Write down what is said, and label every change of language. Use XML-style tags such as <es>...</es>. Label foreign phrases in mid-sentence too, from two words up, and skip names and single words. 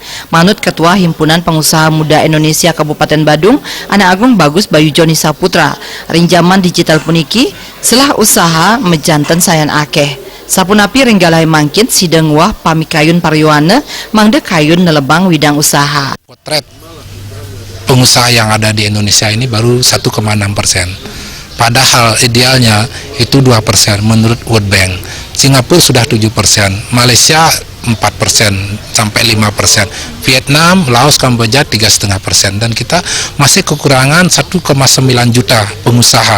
<ban>Manut Ketua Himpunan Pengusaha Muda Indonesia Kabupaten Badung, Anak Agung Bagus Bayu Joni Saputra, ring zaman digital puniki selah usaha mejanten sayan akeh. Sapunapi ringgalahi mangkin sideng wah pamikayun paryuana mangde kayun nelebang widang usaha.</ban> <id>Potret pengusaha yang ada di Indonesia ini baru 1,6%. Padahal idealnya itu 2% menurut World Bank. Singapura sudah 7%, Malaysia 4% sampai 5%, Vietnam, Laos, Kamboja 3,5%, dan kita masih kekurangan 1,9 juta pengusaha.</id>